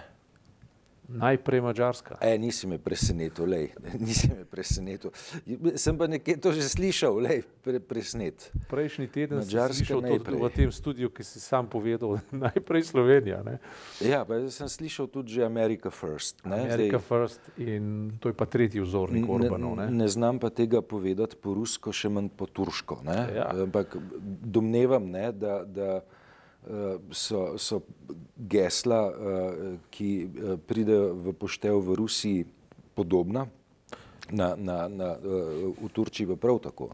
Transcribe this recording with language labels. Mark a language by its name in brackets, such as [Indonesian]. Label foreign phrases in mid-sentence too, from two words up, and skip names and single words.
[Slovenian] Najprej Madžarska. Nisi me presenetil, lej. Nisi me presenetil. Sem pa nekje to že slišal, lej, presenet. Prejšnji teden Madžarska sem slišal najprej. v tem studiu, ki si sam povedal, najprej Slovenija. Ne? Ja, pa sem slišal tudi že [English] America First. [Slovenian] Ne? [English] America First [Slovenian] in to je pa tretji vzornik Orbanov. Ne? Ne znam pa tega povedati po rusko, še manj po turško. Ne? Ja. Ampak domnevam, ne, da so gesla, ki pridejo v poštev v Rusiji, podobna, v Turčiji pa prav tako.